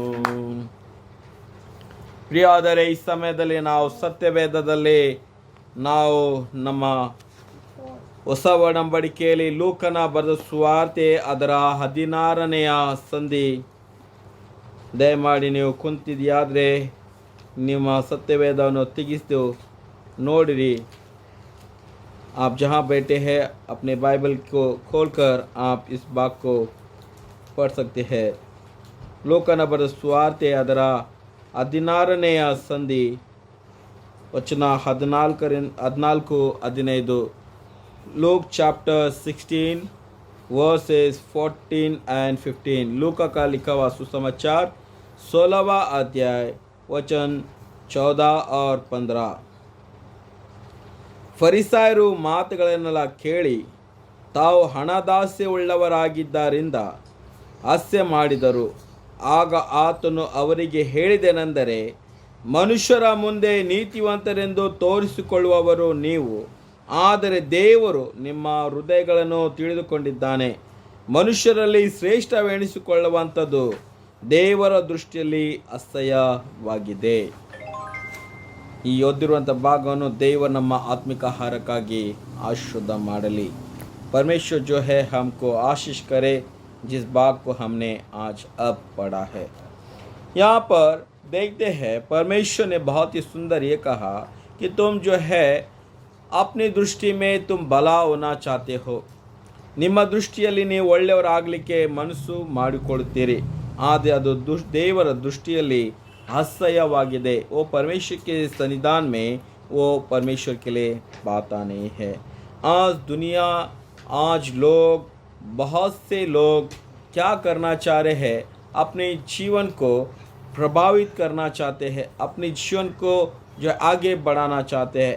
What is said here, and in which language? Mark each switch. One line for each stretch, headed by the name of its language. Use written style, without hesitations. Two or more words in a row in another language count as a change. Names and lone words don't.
Kannada: ಪ್ರಿಯಾದರೆ, ಈ ಸಮಯದಲ್ಲಿ ನಾವು ಸತ್ಯವೇದದಲ್ಲಿ ನಾವು ನಮ್ಮ ಹೊಸ ಒಡಂಬಡಿಕೆಯಲ್ಲಿ ಲೂಕನ ಬರೆದ ಸುವಾರ್ತೆ ಅದರ 16ನೇ ಸಂಧಿ. ದಯಮಾಡಿ ನೀವು ಕುಂತಿದೆಯಾದರೆ ನಿಮ್ಮ ಸತ್ಯವೇದವನ್ನು ತೆಗೆದು नोड़री.
Hindi: आप जहाँ बैठे हैं अपने बाइबल को खोलकर आप इस भाग को पढ़ सकते हैं.
Kannada: ಲೋಕನ ಬರೆದ ಸುವಾರ್ತೆ ಅದರ 16ನೇ ಸಂಧಿ ವಚನ 14-15.
English: Luke chapter 16 verses 14 and 15.
Hindi: लूका का लिखा हुआ सुसमाचार 16वां अध्याय वचन 14 और 15.
Kannada: ಫರಿಸಾಯರು ಮಾತುಗಳನ್ನೆಲ್ಲ ಕೇಳಿ ತಾವು ಹಣದಾಸೆ ಉಳ್ಳವರಾಗಿದ್ದರಿಂದ ಹಾಸ್ಯ ಮಾಡಿದರು. ಆಗ ಆತನು ಅವರಿಗೆ ಹೇಳಿದೆನೆಂದರೆ, ಮನುಷ್ಯರ ಮುಂದೆ ನೀತಿವಂತರೆಂದು ತೋರಿಸಿಕೊಳ್ಳುವವರು ನೀವು, ಆದರೆ ದೇವರು ನಿಮ್ಮ ಹೃದಯಗಳನ್ನು ತಿಳಿದುಕೊಂಡಿದ್ದಾನೆ. ಮನುಷ್ಯರಲ್ಲಿ ಶ್ರೇಷ್ಠವೆನಿಸಿಕೊಳ್ಳುವಂಥದ್ದು ದೇವರ ದೃಷ್ಟಿಯಲ್ಲಿ ಅಸಹ್ಯವಾಗಿದೆ. ಈ ಓದಿರುವಂಥ ಭಾಗವನ್ನು ದೇವರು ನಮ್ಮ ಆತ್ಮಿಕ ಆಹಾರಕ್ಕಾಗಿ ಆಶೀರ್ವಾದ ಮಾಡಲಿ.
Hindi: परमेश्वर जो है हमको आशीष करे जिस बात को हमने आज अब पढ़ा है. यहाँ पर देखते हैं परमेश्वर ने बहुत ही सुंदर ये कहा कि तुम जो है अपनी दृष्टि में तुम भला होना चाहते हो.
Kannada: ನಿಮ್ಮ ದೃಷ್ಟಿಯಲ್ಲಿ ನೀವು ಒಳ್ಳೆಯವರಾಗಲಿಕ್ಕೆ ಮನಸ್ಸು ಮಾಡಿಕೊಳ್ಳುತ್ತೀರಿ, ಆದರೆ ಅದು ದೇವರ ದೃಷ್ಟಿಯಲ್ಲಿ असह्यवाಗಿದೆ.
Hindi: वो परमेश्वर के सन्निधान में वो परमेश्वर के लिए बात नहीं है. आज लोग बहुत से लोग क्या करना चाह रहे हैं, अपने जीवन को प्रभावित करना चाहते हैं, अपने जीवन को जो आगे बढ़ाना चाहते हैं.